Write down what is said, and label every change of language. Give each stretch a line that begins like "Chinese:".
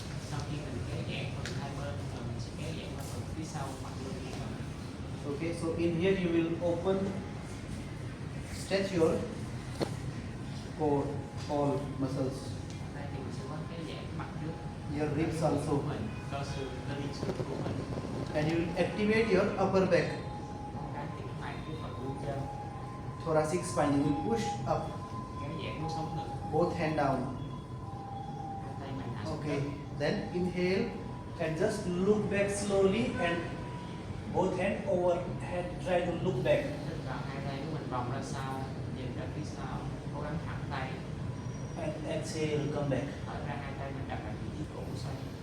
Vietnamese: Sau khi mình kéo giãn phần hai bên, mình sẽ kéo
English: Okay, so in here you will open, stretch your core, all muscles,
Vietnamese: Ở đây thì mình sẽ có cái giãn mặt trước
English: your ribs also,
Vietnamese: của mình, cơ xương, cơ liên xương của mình.
English: and you will activate your upper back,
Vietnamese: Cái kích hoạt cái phần lưng trên,
English: thoracic spine. You will push up,
Vietnamese: kéo giãn của sống ngực,
English: both hand down.
Vietnamese: hai tay mình hạ xuống
English: Okay,
Vietnamese: đất.
English: then inhale and just look back slowly and both hand over head. Try to look back.
Vietnamese: Hít vào hai tay của mình vòng ra sau, nhìn ra phía sau, cố gắng thẳng tay.
English: And exhale, come back.
Vietnamese: Thở ra hai tay mình đặt ở vị trí cổ xoay,